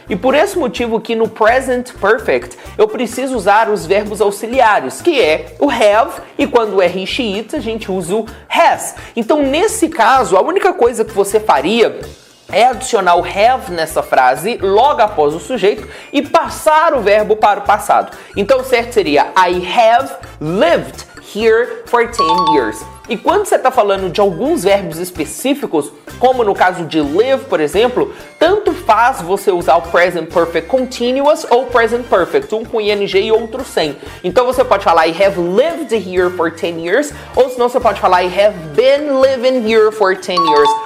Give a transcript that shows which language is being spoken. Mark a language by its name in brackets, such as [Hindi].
[Portuguese] E por esse motivo que no present perfect eu preciso usar os verbos auxiliares, que é o have, e quando é he, she, it, a gente usa o has. Então nesse caso, a única coisa que você faria é adicionar o have nessa frase logo após o sujeito e passar o verbo para o passado. [English] Então o certo seria I have lived here for 10 years. [Portuguese] E quando você está falando de alguns verbos específicos, como no caso de live, por exemplo, tanto faz você usar o present perfect continuous ou present perfect, um com ing e outro sem. [English] Então você pode falar I have lived here for 10 years, ou senão você pode falar I have been living here for 10 years.